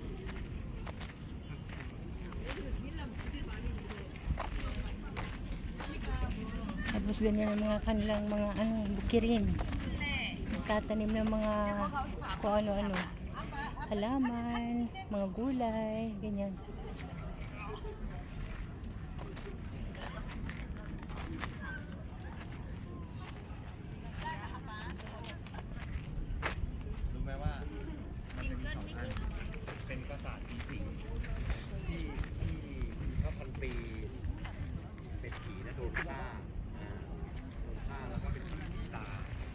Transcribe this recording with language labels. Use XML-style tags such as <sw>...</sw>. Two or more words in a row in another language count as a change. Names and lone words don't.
<tl>Tapos ganyan ang mga kanilang mga bukirin. Tatanim ng mga kung ano-ano. Halaman, mga gulay, ganyan.</tl> <th>รู้ไหมว่ามันจะมีสองอันเป็นปราสาทผีสิงที่เมื่อพันปีเป็นผีนะโดนฆ่าแล้วก็เป็นผีตา</th>